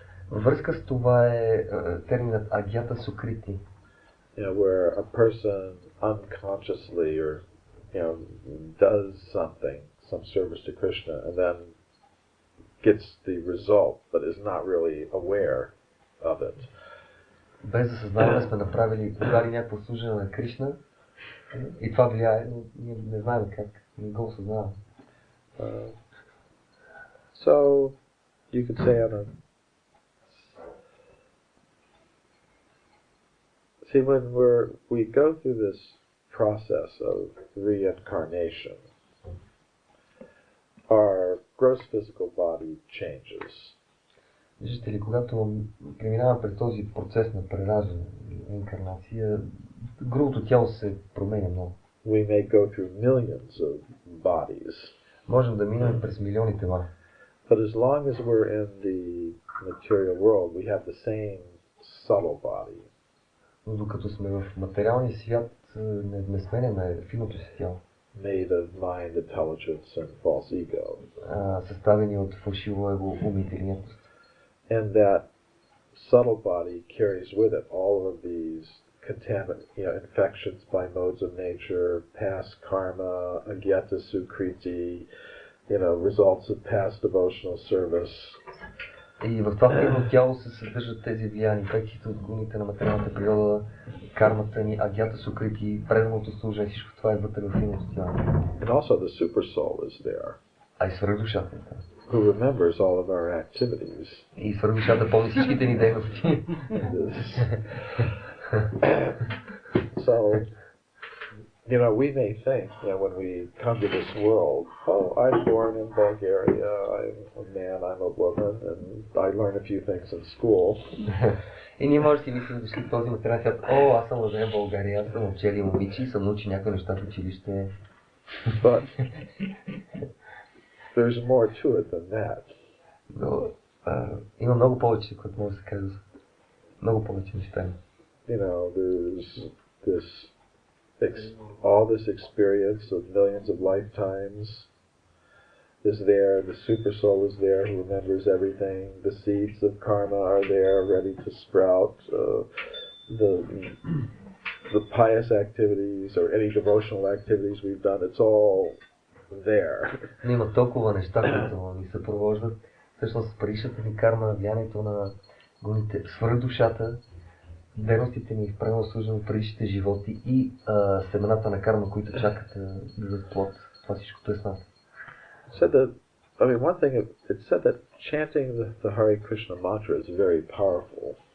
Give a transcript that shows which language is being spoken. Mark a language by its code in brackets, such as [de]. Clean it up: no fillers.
[bg] Във връзка с това е терминът агята сукрити. [en] Where a person unconsciously or does something, some service to Krishna, and then gets the result, but is not really aware of it. [bg] Без да съзнаваме сме дали някакво служене на Кришна и това влияе, но ние не знаем как, не го осъзнаваме. [en] So you could say when we go through this process of reincarnation, our gross physical body changes. [bg] Виждате ли, когато преминаваме през този процес на прераждане, реинкарнация, грубото тяло се променя много. [en] We may go through millions of bodies. [bg] Можем да минем през милиони тела. [en] But as long as we're in the material world, we have the same subtle body. [bg] Но докато сме в материалния свят, не сменяме финото си тяло. [en] Made of mind, intelligence, and false ego. [bg] Съставени от фалшиво его, ум и интелигентност. [en] And that subtle body carries with it all of these infections by modes of nature, past karma, agyata sukriti, results of past devotional service. [bg] И в това финно тяло се съдържат тези влияния, инфекциите от гуните на материалната природа, кармата ни, агята сукрити, преданото служение, всичко това е вътре в финното тяло. [en] And also the super soul is there. [bg] А и свръхдушата е там. [en] Who remembers all of our activities. [bg] И свръхдушата помни всичките ни дейности. [en] So, You know, we may think, when we come to this world, oh, I'm born in Bulgaria, I'm a man, I'm a woman, and I learn a few things in school. [bg] И ние може да си мислим, дошли в този материален свят, о, аз съм роден в България, аз съм момче или момиче и съм научил някои неща в училище. [en] But there's more to it than that. [bg] Но има много повече, което може да се каже. Много повече неща. [en] You know, there's all this experience of millions of lifetimes is there, the super soul is there who remembers everything, the seeds of karma are there ready to sprout, the pious activities or any devotional activities we've done, it's all there. [bg] Но има толкова неща, които ни съпровождат. Всъщност предишната ни карма, влиянието на гуните, свръхдушата, дейностите ни в правилно служено в предишните животи и семената на карма, които чакат да дадат плод. Това всичкото е с нас. [en] One thing, it said that chanting the Hare Krishna mantra is very powerful.